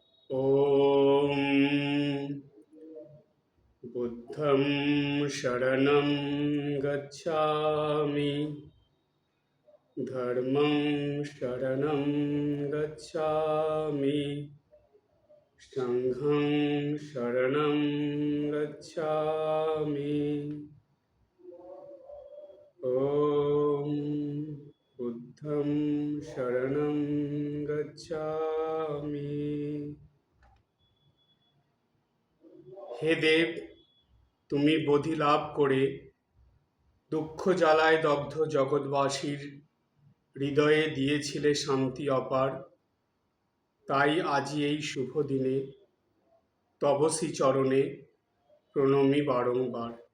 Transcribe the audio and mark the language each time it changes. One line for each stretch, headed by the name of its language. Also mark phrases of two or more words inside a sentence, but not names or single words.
Sanskrit: ॐ बुद्धं शरणं गच्छामि धर्मं शरणं गच्छामि संघं शरणं गच्छामि ॐ बुद्धं शरणं गच्छामि।
Bangla: হে দেব, তুমি বোধি লাভ করে দুঃখ জ্বালায় দগ্ধ জগৎবাসীর হৃদয়ে দিয়েছিলে শান্তি অপার। তাই আজি এই শুভ দিনে তব শ্রীচরণে প্রণমী বারংবার।